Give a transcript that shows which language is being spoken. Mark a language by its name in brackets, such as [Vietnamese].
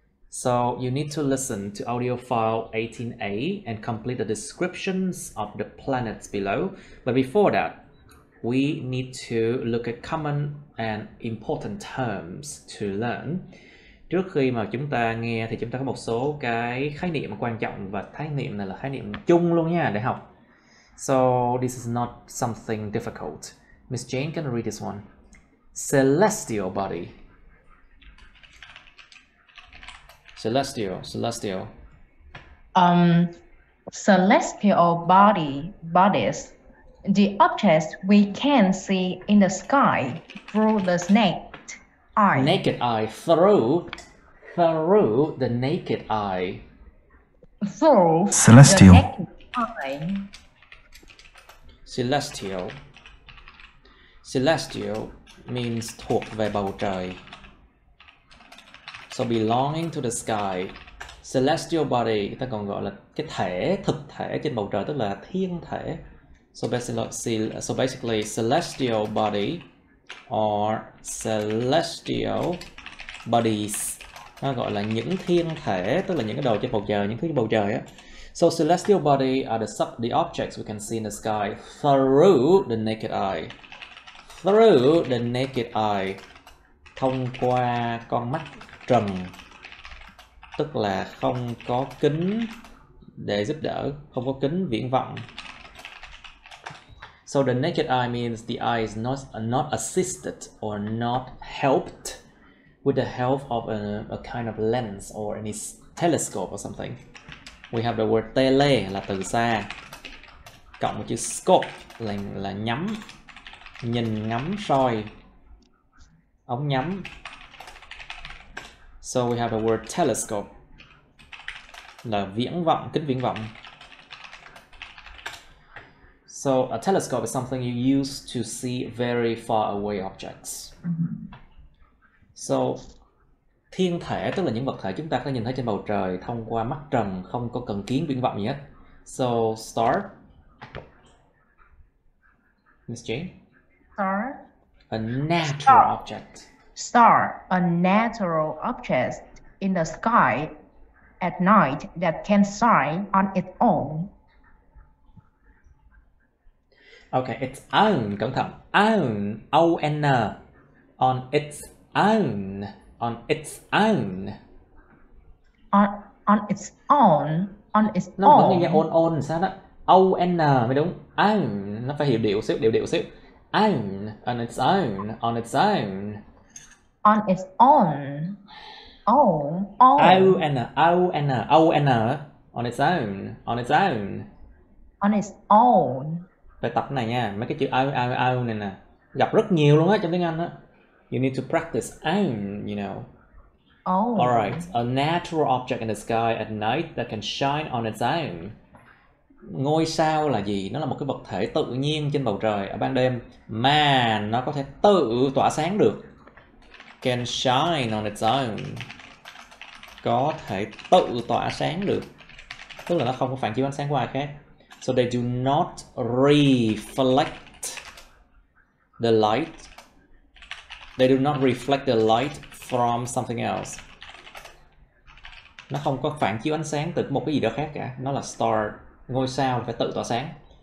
[English] So you need to listen to audio file 18A and complete the descriptions of the planets below. But before that, we need to look at common and important terms to learn. [Vietnamese] Trước khi mà chúng ta nghe thì chúng ta có một số cái khái niệm quan trọng, và khái niệm này là khái niệm chung luôn nha để học. [English] So this is not something difficult. Miss Jane can read this one. Celestial body. Celestial. Celestial bodies. The objects we can see in the sky through the naked eye. Naked eye, through the naked eye. Through Celestial. the naked eye. Celestial means [Vietnamese] thuộc về bầu trời. [English] So belonging to the sky. [Vietnamese] Celestial body người ta còn gọi là cái thể, thực thể trên bầu trời, tức là thiên thể. [English] So basically celestial body or celestial bodies, [Vietnamese] nó gọi là những thiên thể, tức là những cái đồ trên bầu trời, những thứ trên bầu trời á. [English] So celestial body are the objects we can see in the sky through the naked eye. Through the naked eye, [Vietnamese] thông qua con mắt trần, tức là không có kính để giúp đỡ, không có kính viễn vọng. [English] So the naked eye means the eye is not assisted or not helped with the help of a kind of lens or any telescope or something. We have the word [Vietnamese] tele là từ xa, cộng một chữ scope là nhắm, nhìn, ngắm, soi, ống nhắm. [English] So we have the word telescope [Vietnamese] là viễn vọng, kính viễn vọng. [English] So a telescope is something you use to see very far away objects. [Vietnamese] So thiên thể tức là những vật thể chúng ta có thể nhìn thấy trên bầu trời thông qua mắt trần, không có cần kiến viễn vọng gì hết. [English] So star, Miss Jane. Star. A natural object. Star, a natural object in the sky at night that can shine on its own. Okay, its own, [Vietnamese] cẩn thận. [English] Own, O-N, on its own, on its own. On its own, on its [Vietnamese] Nó [English] own. [Vietnamese] vẫn nghe on sao đó. O-N mới đúng. Own, nó phải hiểu điệu xíu, điệu xíu. [English] Own, on its own, on its own. On its own. O-N, O-N, O-N, O-N, on its own, on its own. On its own. [Vietnamese] Phải tập cái này nha, mấy cái chữ own này nè, gặp rất nhiều luôn á trong tiếng Anh á. [English] You need to practice own, you know. Oh. Alright, a natural object in the sky at night that can shine on its own. [Vietnamese] Ngôi sao là gì? Nó là một cái vật thể tự nhiên trên bầu trời ở ban đêm mà nó có thể tự tỏa sáng được. [English] Can shine on its own. [Vietnamese] Có thể tự tỏa sáng được. Tức là nó không có phản chiếu ánh sáng của ai khác. [English] So they do not reflect the light. They do not reflect the light from something else. [Vietnamese] Nó không có phản chiếu ánh sáng từ một cái gì đó khác cả. Nó là star. Ngôi sao phải tự tỏa sáng.